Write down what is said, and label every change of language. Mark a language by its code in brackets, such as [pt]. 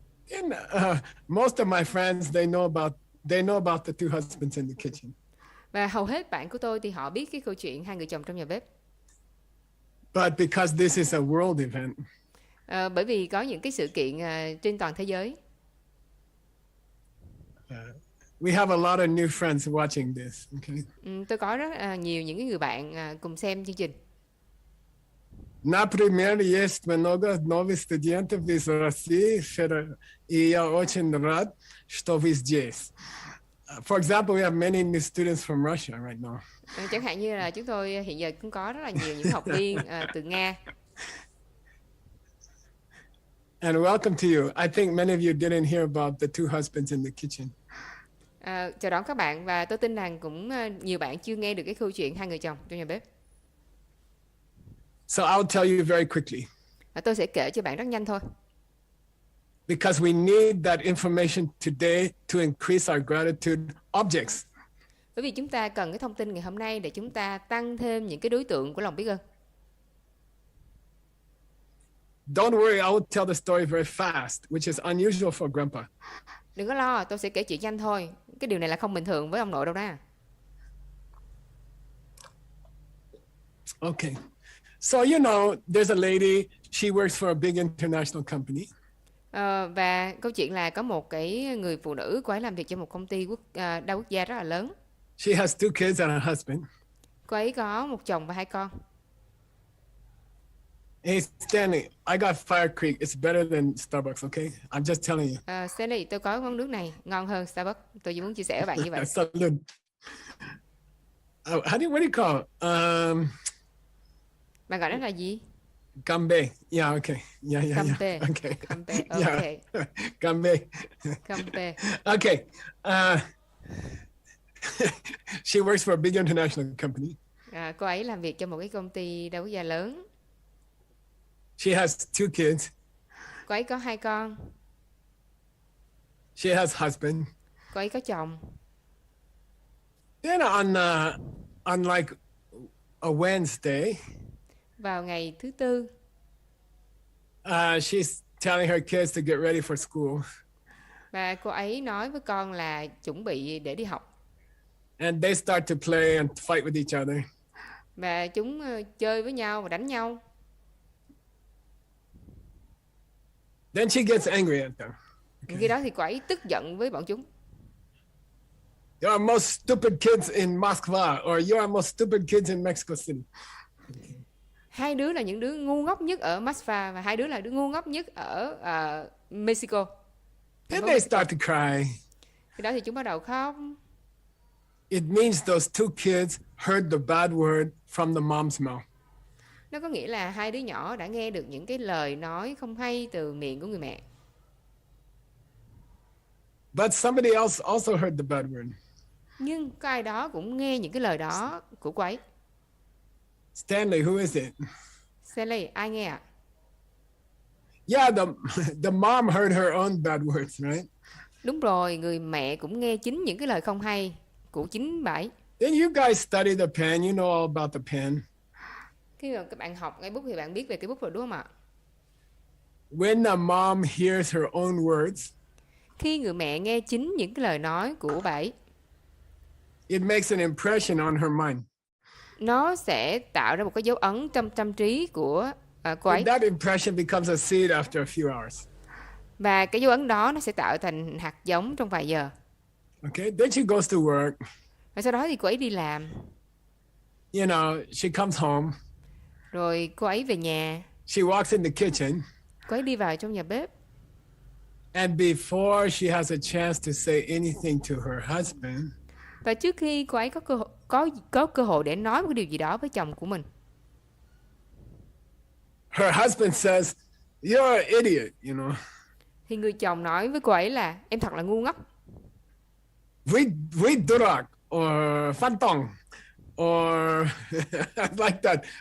[en] And most of my friends, they know about the two husbands in the kitchen. [vi] Và hầu hết bạn của tôi thì họ biết cái câu chuyện hai người chồng trong nhà bếp. [en] But because this is a world event, [vi] bởi vì có những cái sự kiện trên toàn thế giới. [en] we have a lot of new friends watching this. Okay. [vi] Tôi có rất nhiều những cái người bạn cùng xem chương trình. [ru] Например, есть много новых студентов из России, и я очень рад, что вы здесь. [en] For example, we have many new students from Russia right now. [vi] Chẳng hạn như là chúng tôi hiện giờ cũng có rất là nhiều những học viên từ Nga. [en] And welcome to you. I think many of you didn't hear about the two husbands in the kitchen. [vi] Chào đón các bạn, và tôi tin rằng cũng nhiều bạn chưa nghe được cái câu chuyện hai người chồng trong nhà bếp. [en] So I'll tell you very quickly. [vi] Tôi sẽ kể cho bạn rất nhanh thôi. [en] Because we need that information today to increase our gratitude objects. [vi] Bởi vì chúng ta cần cái thông tin ngày hôm nay để chúng ta tăng thêm những cái đối tượng của lòng biết ơn. [en] Don't worry, I will tell the story very fast, which is unusual for Grandpa. [vi] Đừng có lo, tôi sẽ kể chuyện nhanh thôi. Cái điều này là không bình thường với ông nội đâu đó. [en] Okay. So, you know, there's a lady, she works for a big international company. [vi] Và câu chuyện là có một cái người phụ nữ, cô ấy làm việc cho một công ty đa quốc gia rất là lớn. [en] She has 2 kids and a husband. [vi] Cô ấy có một chồng và 2 con. [en] Hey, Stanley, I got Fire Creek. It's better than Starbucks, okay? I'm just telling you. [vi] Stanley, tôi có món nước này ngon hơn Starbucks. Tôi chỉ muốn chia sẻ với bạn như vậy. [en] Salud. What do you call it? [vi] Bạn gọi nó là gì? [en] Gambe. Yeah, okay. Yeah. Gambe. Okay. Gambe. Okay. Yeah. Gambe. Gambe. Okay. She works for a big international company. [vi] Cô ấy làm việc cho một cái công ty đa quốc gia lớn. [en] She has 2 kids. [vi] Cô ấy có 2 con. [en] She has husband. [vi] Cô ấy có chồng. [en] Then on like a Wednesday, [vi] vào ngày thứ Tư, [en] she's telling her kids to get ready for school. [vi] Và cô ấy nói với con là chuẩn bị để đi học. [en] And they start to play and fight with each other. [vi] Và chúng chơi với nhau và đánh nhau. [en] Then she gets angry at them. Okay. [vi] Khi đó thì cô ấy tức giận với bọn chúng. [en] You are most stupid kids in Moscow, or you are most stupid kids in Mexico City. Okay. [vi] Hai đứa là những đứa ngu ngốc nhất ở Moscow và hai đứa là đứa ngu ngốc nhất ở Mexico. [en] Then they start to cry. [vi] Khi đó thì chúng bắt đầu khóc. [en] It means those two kids heard the bad word from the mom's mouth. [vi] Nó có nghĩa là hai đứa nhỏ đã nghe được những cái lời nói không hay từ miệng của người mẹ. [en] But somebody else also heard the bad word. [vi] Nhưng có ai đó cũng nghe những cái lời đó của cô ấy. [en] Stanley, who is it? [vi] Sally, ai nghe ạ? [en] Yeah, the mom heard her own bad words, right? [vi] Đúng rồi, người mẹ cũng nghe chính những cái lời không hay của chính bà ấy. [en] Then you guys study the pen, you know all about the pen. [vi] Khi mà các bạn học cái bút thì bạn biết về cái bút rồi đúng không ạ? [en] When the mom hears her own words, [vi] khi người mẹ nghe chính những cái lời nói của bà ấy, [en] it makes an impression on her mind. [vi] nó sẽ tạo ra một cái dấu ấn trong tâm trí của cô ấy. [en] And that impression becomes a seed after a few hours. [vi] Và cái dấu ấn đó nó sẽ tạo thành hạt giống trong vài giờ. [en] Okay, then she goes to work. [vi] Và sau đó thì cô ấy đi làm. [en] You know, she comes home. [vi] Rồi cô ấy về nhà. [en] She walks in the kitchen. [vi] Cô ấy đi vào trong nhà bếp. [en] And before she has a chance to say anything to her husband, [vi] và trước khi cô ấy có cơ hội để nói một cái điều gì đó với chồng của mình, [en] her husband says, "You're an idiot," you know. [vi] thì người chồng nói với cô ấy là em thật là ngu ngốc. [en] We durak or fantong or like that.